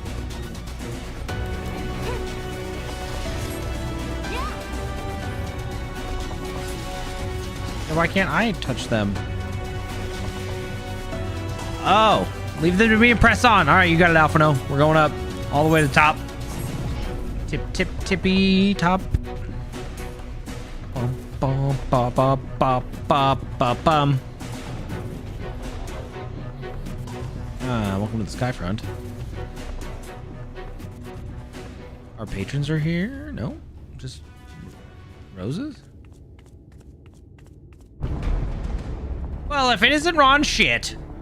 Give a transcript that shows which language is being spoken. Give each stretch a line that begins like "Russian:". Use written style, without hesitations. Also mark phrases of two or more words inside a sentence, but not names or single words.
English: Why can't I touch them? Oh, leave them to me and press on. All right, you got it, Alphino. We're going up all the way to the top. Tip, tip, tippy top. Bum, bum, ba, ba, ba, ba, ba, bum. Welcome to the Skyfront. Our patrons are here? No? Just roses? Well, if it isn't Ron, shit.